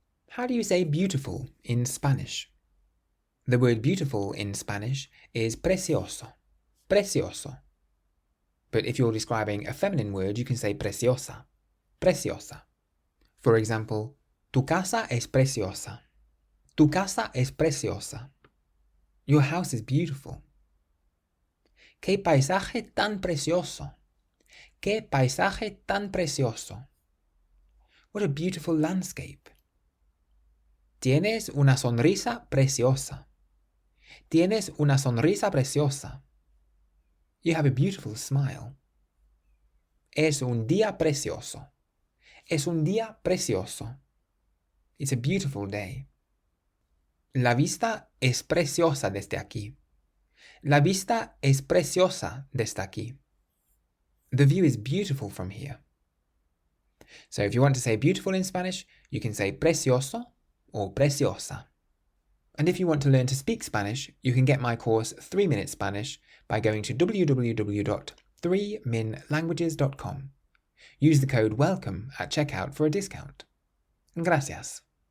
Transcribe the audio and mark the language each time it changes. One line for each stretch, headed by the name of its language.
English: How do you say beautiful in Spanish? The word beautiful in Spanish is precioso. Precioso. But if you're describing a feminine word, you can say preciosa. Preciosa.
Spanish: For example, tu casa es preciosa. Tu casa es preciosa.
English: Your house is beautiful.
Spanish: Qué paisaje tan precioso. Qué paisaje tan precioso.
English: What a beautiful landscape. Tienes una sonrisa preciosa.
Spanish: Tienes una sonrisa preciosa. You have a beautiful smile. Es un día precioso. Es un día precioso.
English: It's a beautiful day.
Spanish: La vista es preciosa desde aquí. La vista es preciosa desde aquí.
English: The view is beautiful from here. So if you want to say beautiful in Spanish, you can say precioso or preciosa. And if you want to learn to speak Spanish, you can get my course 3 Minute Spanish by going to www.3minlanguages.com. Use the code WELCOME at checkout for a discount. Gracias.